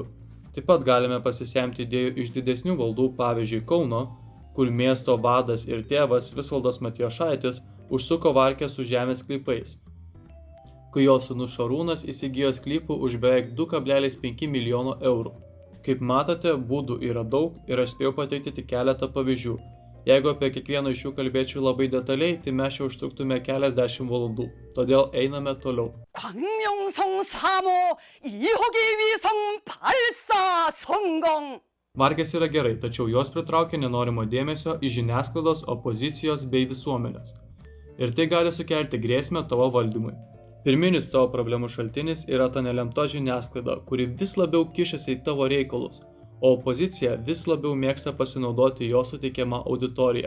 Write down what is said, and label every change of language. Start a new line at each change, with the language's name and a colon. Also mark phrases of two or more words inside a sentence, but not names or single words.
Lithuanian: Taip pat galime pasisemti idėjų iš didesnių valdų, pavyzdžiui Kauno, kur miesto vadas ir tėvas Visvaldas Matijošaitis užsuko varkę su žemės sklypais, kai jo sūnus Šarūnas įsigijo sklypų už beveik 2,5 milijono eurų. Kaip matote, būdų yra daug ir aš spėjau pateikti tik keletą pavyzdžių. Jeigu apie kiekvieną iš jų kalbėčiau labai detaliai, tai mes jau užtruktume keliasdešimt valandų. Todėl einame toliau.
Korean: 광명성 3호 2호기 위성 발사 성공!
Lithuanian: Varkės yra gerai, tačiau jos pritraukia nenorimo dėmesio iš žiniasklaidos, opozicijos bei visuomenės. Ir tai gali sukelti grėsmę tavo valdymui. Pirminis tavo problemų šaltinis yra ta nelemta žiniasklaida, kuri vis labiau kišasi į tavo reikalus, o opozicija vis labiau mėgsta pasinaudoti jo suteikiamą auditoriją.